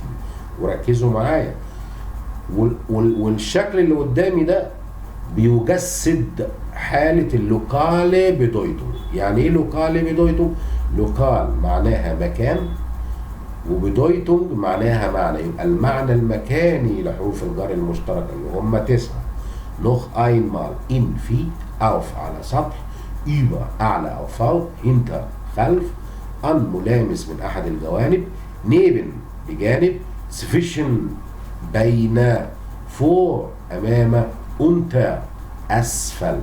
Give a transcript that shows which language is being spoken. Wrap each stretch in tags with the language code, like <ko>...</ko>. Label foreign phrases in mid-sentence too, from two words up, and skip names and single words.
<ar>وركزوا معايا، والشكل اللي قدامي ده بيجسد حالة</ar> <de>lokale Bedeutung.</de> <ar>يعني ايه</ar> <de>lokale Bedeutung?</de> <ar>لوكال معناها مكان، وبدويتونج معناها معنى. يبقى المعنى المكاني لحروف الجر المشتركة اللي هم 9.</ar> <de>noch einmal in</de> <ar>في auf على سطح، über أعلى أو فوق، hinter خلف، an ملامس من أحد الجوانب، neben بجانب، zwischen بين، vor أمام، unter أسفل.</ar>